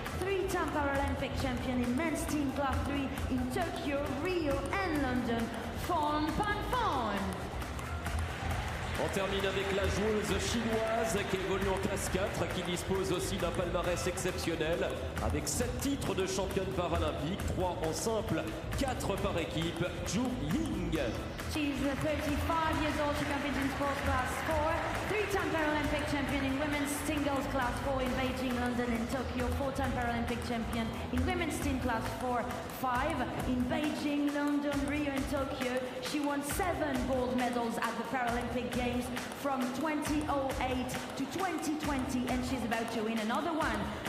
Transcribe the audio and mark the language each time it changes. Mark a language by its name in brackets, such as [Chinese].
[English] 3-time Paralympic champion in men's team class 3 in Tokyo, Rio and London. Fong Pan Fong. [French] On termine avec la joueuse chinoise qui évolue en classe 4, qui dispose aussi d'un palmarès exceptionnel avec 7 titres de championne paralympique, 3 en simple, 4 par équipe, Zhu Ying. [English] She's 35 years old. She competes in sports class 4, 3-time Paralympic champion in women's singles class 4 in Beijing, London and Tokyo, 4-time Paralympic champion in women's team class 4, 5 in Beijing, London, Rio and Tokyo. She won 7 gold medals at the Paralympic Games from 2008 to 2020, and she's about to win another one.